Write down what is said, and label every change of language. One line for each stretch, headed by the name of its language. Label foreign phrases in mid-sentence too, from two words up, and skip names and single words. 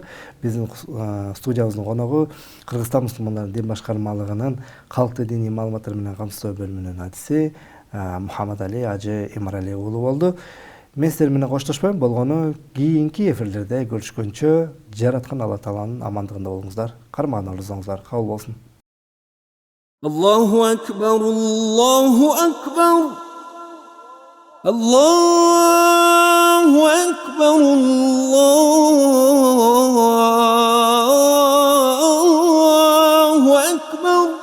Kyrgyz: Биздин студиябыздын коногу Кыргызстан мусулмандардын дин башкармалыгынын калктык диний маалыматтар менен камсыздоо бөлүмүнүн адиси Мухаммадали Ажы Имарали уулу болду. Мен сиздер менен коштошпойм, болгону кийинки эфирлерде көрүшкөнчө жараткан Алла тааланын амандыгында болуңуздар, кармаган орозоңуздар кабыл болсун.
Arabic: الله أكبر، الله أكبر، الله أكبر، الله أكبر.